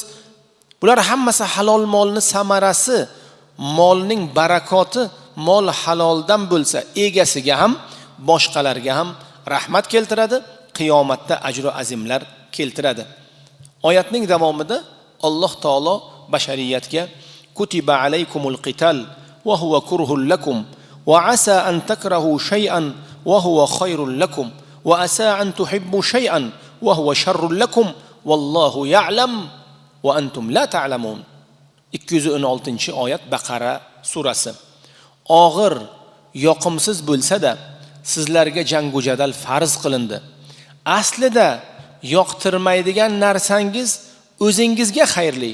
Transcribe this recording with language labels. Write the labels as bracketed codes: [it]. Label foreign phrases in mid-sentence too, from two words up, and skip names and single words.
[uz] Bular hammasi halol molni samarasi, molning barakoti, mol haloldan bo'lsa, egasiga ham, boshqalarga ham rahmat keltiradi, qiyomatda ajr va azimlar keltiradi. Oyatning davomida Alloh taolo bashariyatga [ar] كتب عليكم القتال وهو كره لكم وعسى أن تكرهوا شيئا وهو خير لكم وعسى أن تحبوا شيئا وهو شر لكم والله يعلم وأنتم لا تعلمون. [uz] 216-oyat Baqara surasi. Og'ir, yoqimsiz bo'lsa-da, sizlarga jangu jadal farz qilindi. Aslida yoqtirmaydigan narsangiz o'zingizga xayrli.